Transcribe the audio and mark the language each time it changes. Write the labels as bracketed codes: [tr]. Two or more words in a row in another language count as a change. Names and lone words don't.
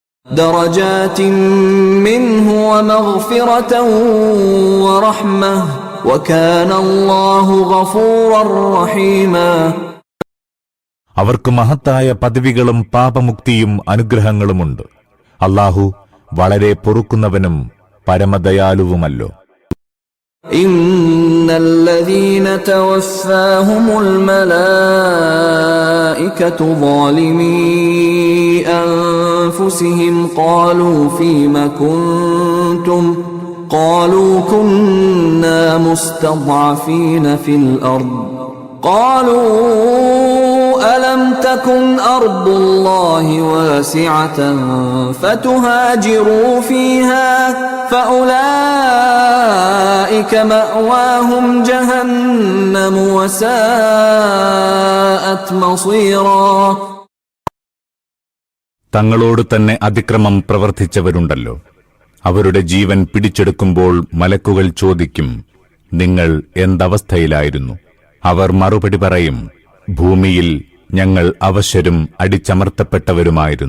[ar] درجات منه ومغفرة ورحمة وكان الله غفورا رحيما. [ml] അവർക്ക് മഹത്തായ പദവികളും പാപമുക്തിയും അനുഗ്രഹങ്ങളുമുണ്ട്. അല്ലാഹു വളരെ പൊറുക്കുന്നവനും പരമദയാലുവുമല്ലോ. [ar] إن الذين توفاهم الملائكة ظالمي أنفسهم قالوا فيم كنتم قالوا كنا مستضعفين في الأرض قالوا ألم تكن أرض الله واسعة فتهاجروا فيها فأولئك مأواهم جهنم وساءت مصيرا. [ml] തങ്ങളോട് തന്നെ അതിക്രമം പ്രവർത്തിച്ചവരുണ്ടല്ലോ. അവരുടെ ജീവൻ പിടിച്ചെടുക്കുമ്പോൾ മലക്കുകൾ ചോദിക്കും, നിങ്ങൾ എന്തവസ്ഥയിലായിരുന്നു? അവർ മറുപടി പറയും, ഭൂമിയിൽ ഞങ്ങൾ അവശരും അടിച്ചമർത്തപ്പെട്ടവരുമായിരുന്നു.